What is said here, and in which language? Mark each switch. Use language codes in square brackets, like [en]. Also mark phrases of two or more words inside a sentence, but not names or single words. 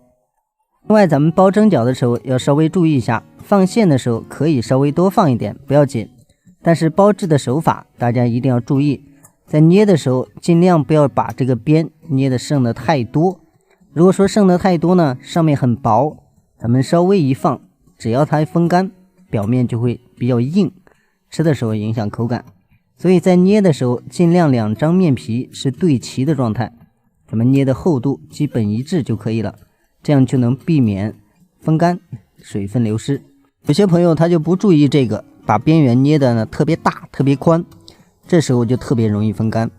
[zh] 另外咱們包蒸饺的時候要稍微注意一下，放餡的時候可以稍微多放一點，不要緊。但是包制的手法大家一定要注意，在捏的时候尽量不要把這個邊捏的剩的太多。如果說剩的太多呢，上面很薄，咱們稍微一放，只要它風乾，表面就會比較硬，吃的時候影響口感。所以在捏的時候盡量2張面皮是對齊的狀態，咱們捏的厚度基本一致就可以了，這樣就能避免風乾水分流失。有些朋友他就不注意這個，把邊緣捏的呢特別大特別寬，這時候就特別容易風乾。